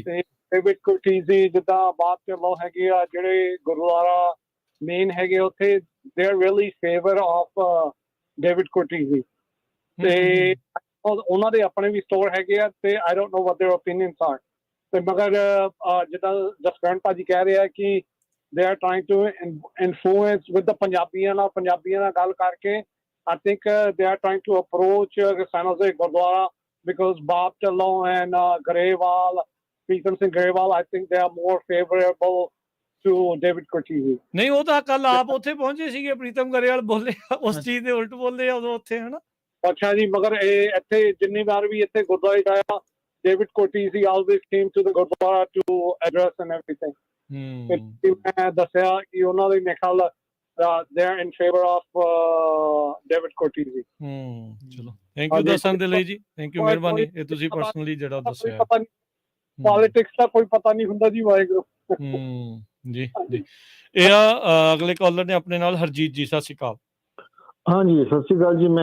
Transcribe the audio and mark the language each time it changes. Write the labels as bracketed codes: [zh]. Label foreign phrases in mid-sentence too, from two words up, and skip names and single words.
[pa] ਤੇ ਡੇਵਿਡ ਕੁਰਟੀਜ਼ੀ ਜਿੱਦਾਂ ਬਾਤ ਤੇ ਲੋ ਹੈਗੇ ਆ ਜਿਹੜੇ ਗੁਰਦੁਆਰਾ ਮੇਨ ਹੈਗੇ ਉੱਥੇ [en] they are really favor of David [pa] ਕੁਰਟੀਜ਼ੀ ਤੇ ਉਹਨਾਂ ਦੇ ਆਪਣੇ ਵੀ ਸਟੋਰ ਹੈਗੇ ਆ ਤੇ [en] I don't know what their opinions are [pa] ਤੇ ਮਗਰ ਜਿੱਦਾਂ ਜਸਕਰਨ ਭਾਜੀ ਕਹਿ ਰਿਹਾ ਕਿ [en] they are trying to influence with the [pa] ਪੰਜਾਬੀਆਂ ਨਾਲ ਗੱਲ ਕਰਕੇ [en] I think they are trying to approach San Jose Gurdwara because Bob Talon and Garewal, Preetham Singh Garewal, I think they are more favorable to David Kurtizi. [pa] ਨਹੀਂ ਉਹ ਤਾਂ ਕੱਲ ਆਪ ਉੱਥੇ ਪਹੁੰਚੇ ਸੀਗੇ, ਪ੍ਰੀਤਮ ਗਰੇਵਾਲ ਬੋਲੇ ਉਸ ਚੀਜ਼ ਦੇ ਉਲਟ ਬੋਲਦੇ ਆ ਉਦੋਂ ਉੱਥੇ, ਹਨਾ। ਅੱਛਾ ਜੀ, ਮਗਰ ਇਹ ਇੱਥੇ ਜਿੰਨੀ ਵਾਰ ਵੀ ਇੱਥੇ ਗੁਰਦੁਆਰੇ ਆਇਆ [en] David Kurtizi always came to the Gurdwara to address and everything. [pa] ਮੈਂ ਦੱਸਿਆ ਕਿ ਉਹਨਾਂ ਦੇ ਖਿਆਲ [en] they are in favor of David Kurtizi. [pa] ਚਲੋ [en] thank you [pa] ਦੱਸਣ ਦੇ ਲਈ ਜੀ, [en] thank you, [pa] ਮਿਹਰਬਾਨੀ। ਇਹ ਤੁਸੀਂ ਪਰਸਨਲੀ ਜਿਹੜਾ ਦੱਸਿਆ। ਪੋਲਿਟਿਕਸ ਦਾ ਕੋਈ ਪਤਾ ਨਹੀਂ ਹੁੰਦਾ ਜੀ, ਵਾਹਿਗੁਰੂ। ਜੀ ਜੀ। ਇਹ ਅਗਲੇ ਕਾਲਰ ਨੇ ਆਪਣੇ ਨਾਲ ਹਰਜੀਤ ਜੀ। ਸਤਿ ਸ਼੍ਰੀ ਅਕਾਲ। ਹਾਂਜੀ ਸਤਿ ਸ਼੍ਰੀ ਅਕਾਲ ਜੀ।